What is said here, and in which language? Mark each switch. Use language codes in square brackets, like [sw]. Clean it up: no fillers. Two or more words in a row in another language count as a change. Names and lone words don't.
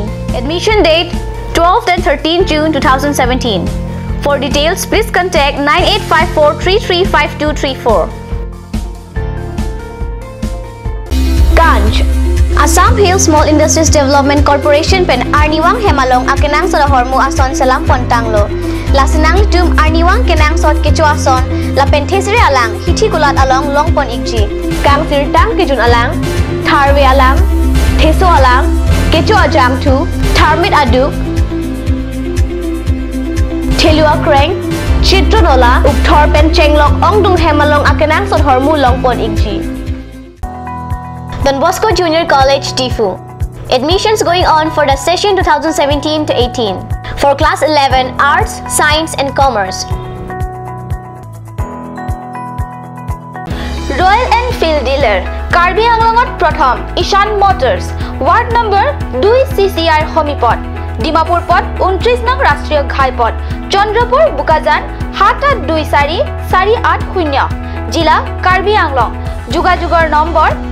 [en] Admission date 12th and 13th June 2017. For details, please contact 9854335234. [mjw] Ganj Assam Hill Small Industries Development Corporation pen Arniwang Hemalong Akenang Sorahormu Ason Salam Pontanglo Lasinang Tum Arniwang Kenang Sot Kechu Ason La Pentesiri Alang Hiti Kulat Along Longpon Ikji Kang Sirtang Kijun Alang Tharwe Alang Teso Alang Kechu Ajam Tu Tharmit Aduk Telua Kreng Chitronola Ukthor Pen Chenglok Ongdung Hemalong Akenang Sorahormu Longpon Ikji Don Bosco Junior College, Diphu. [en] Admissions going on for the session 2017 to 18 for class 11 Arts, Science and Commerce. Royal Enfield dealer [as] কাৰ্বি আংলঙত প্ৰথম ঈশান মটৰ্ছ ৱাৰ্ড নম্বৰ ২ চিচিআৰ হোমিপত ডিমাপুৰ পথ ২৯ নং ৰাষ্ট্ৰীয় ঘাইপথ চন্দ্ৰপুৰ বোকাজান ৭৮২৪ ৪৮৮০ জিলা কাৰ্বি আংলং যোগাযোগৰ নম্বৰ